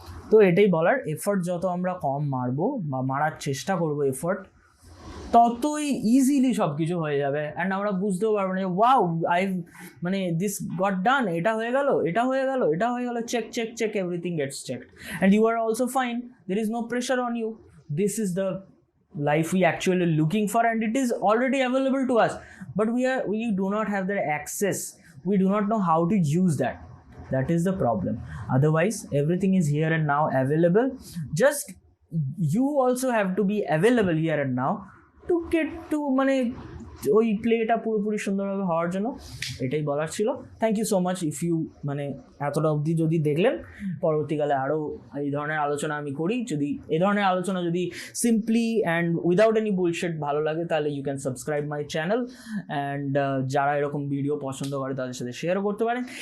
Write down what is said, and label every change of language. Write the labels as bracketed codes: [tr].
[bn] তো এটাই বলার, এফর্ট যত আমরা কম মারবো বা মারার চেষ্টা করবো এফর্ট, ততই ইজিলি সব কিছু হয়ে যাবে। [en] and [bn] আমরা বুঝতেও পারবো না যে [en] wow, মানে this got done, [bn] এটা হয়ে গেল, [en] Check, everything gets checked and you are also fine, there is no pressure on you. This is the life we actually looking for, and it is already available to us, but we do not have the access, we do not know how to use that is the problem. Otherwise everything is here and now available, just you also have to be available here and now to get to [bn] মানে ওই প্লেটা পুরোপুরি সুন্দরভাবে হওয়ার জন্য। এটাই বলার ছিল। [en] thank you so much if you [bn] মানে এতটা অবধি যদি দেখলেন। পরবর্তীকালে আরও এই ধরনের আলোচনা আমি করি, যদি এই ধরনের আলোচনা যদি [en] simply and without any bullshit [bn] ভালো লাগে, তাহলে [en] You can subscribe my channel. [bn] And যারা এরকম ভিডিও পছন্দ করে তাদের সাথে শেয়ারও করতে পারেন।